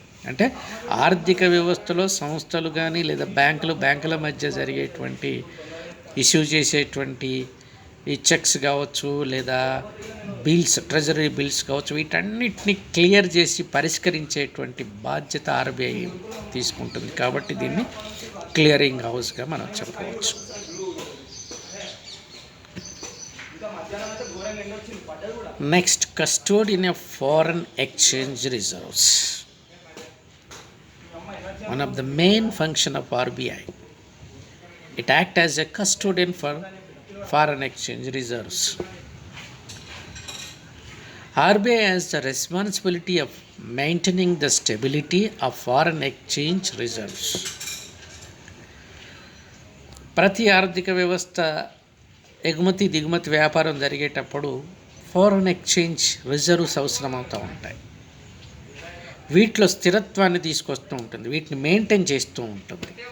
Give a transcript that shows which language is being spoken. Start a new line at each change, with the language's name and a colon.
Telugu: అంటే ఆర్థిక వ్యవస్థలో సంస్థలు కానీ లేదా బ్యాంకుల మధ్య జరిగేటువంటి ఇష్యూ చేసేటువంటి ఈ చెక్స్ కావచ్చు లేదా బిల్స్, ట్రెజరీ బిల్స్ కావచ్చు, వీటన్నిటిని క్లియర్ చేసి పరిష్కరించేటువంటి బాధ్యత ఆర్బీఐ తీసుకుంటుంది. కాబట్టి దీన్ని క్లియరింగ్ హౌస్గా మనం చెప్పవచ్చు.
English: Next, custodian of foreign exchange reserves. One of the main function of RBI, it acts as a custodian for foreign exchange reserves. RBI has the responsibility of maintaining the stability of foreign exchange reserves.
Telugu: ప్రతి ఆర్థిక వ్యవస్థ ఎగుమతి దిగుమతి వ్యాపారం జరిగేటప్పుడు foreign exchange reserves అవసరమవుతూ ఉంటాయి. వీటిలో స్థిరత్వాన్ని తీసుకొస్తూ ఉంటుంది, వీటిని మెయింటైన్ చేస్తూ ఉంటుంది.